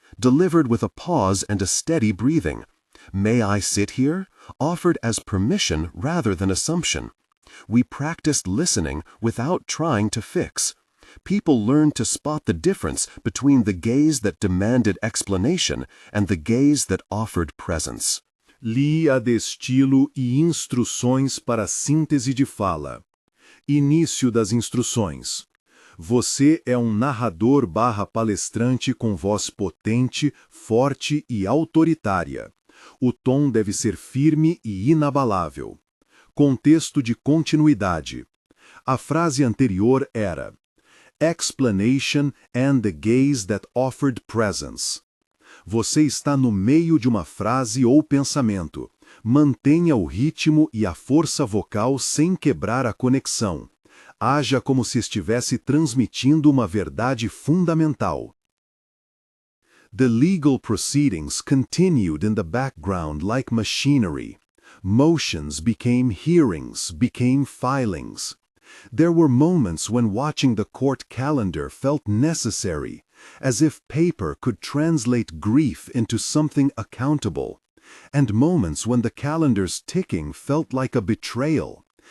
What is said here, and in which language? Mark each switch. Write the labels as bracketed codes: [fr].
[en] delivered with a pause and a steady breathing. "May I sit here?" offered as permission rather than assumption. We practiced listening without trying to fix. People learned to spot the difference between the gaze that demanded explanation and the gaze that offered presence. [pt] Lia de estilo e instruções para síntese de fala. Início das instruções. Você é um narrador/palestrante com voz potente, forte e autoritária. O tom deve ser firme e inabalável. Contexto de continuidade. A frase anterior era [en] explanation and the gaze that offered presence. [pt] Você está no meio de uma frase ou pensamento. Mantenha o ritmo e a força vocal sem quebrar a conexão. Haja como se estivesse transmitindo uma verdade fundamental. [en] The legal proceedings continued in the background like machinery. Motions became hearings, became filings. There were moments when watching the court calendar felt necessary, as if paper could translate grief into something accountable, and moments when the calendar's ticking felt like a betrayal.